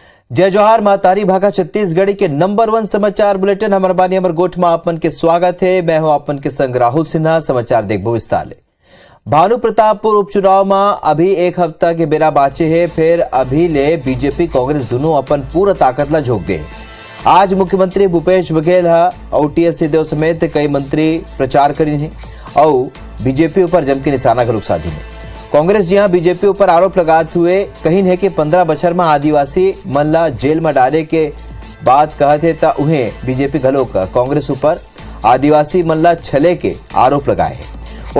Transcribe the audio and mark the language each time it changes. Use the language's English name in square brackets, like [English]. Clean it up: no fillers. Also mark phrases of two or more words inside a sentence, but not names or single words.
[Chhattisgarhi] जय जोहार मातारी भागा छत्तीसगढ़ी के नंबर 1 समाचार बुलेटिन हमर बानी हमर गोठ में आपन के स्वागत है। मैं हूं आपन के संग राहुल सिन्हा। समाचार देखबो विस्तार ले। भानु प्रतापपुर उपचुनाव में अभी एक हफ्ता के बेरा बाचे है। फिर अभी ले बीजेपी कांग्रेस दोनों अपन पूरा ताकत ला झोंक दे। आज मुख्यमंत्री भूपेश बघेल और टीएस सिंहदेव समेत कई मंत्री प्रचार करी है और बीजेपी ऊपर जम के निशाना का रुख साधी है। कांग्रेस जी बीजेपी ऊपर आरोप लगाते हुए कहीं है कि 15 बछर में आदिवासी मन ला जेल में डाले के बात कहते ता उन्हें बीजेपी घलोक कांग्रेस ऊपर आदिवासी मन ला छले के आरोप लगाए हैं।